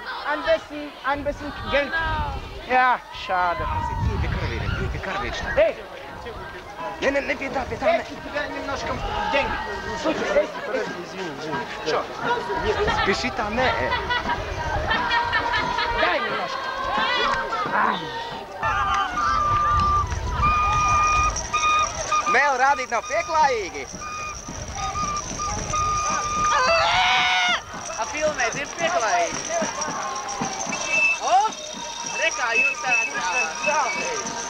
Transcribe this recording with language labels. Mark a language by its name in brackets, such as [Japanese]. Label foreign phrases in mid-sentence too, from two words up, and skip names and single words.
[German] ein bisschen Geld. Ja, schade. [Russian] Пейте карвич. Эй! Не пей, да, пей. Эй, тебе немножко деньги. Слушай, Извини. Что? Спеши там, не. дай немножко. [Latvian] Vēl rādīt nav pieklājīgi. Filmēt ir pieklājīgi. O! Rekā jūs tādā zālē.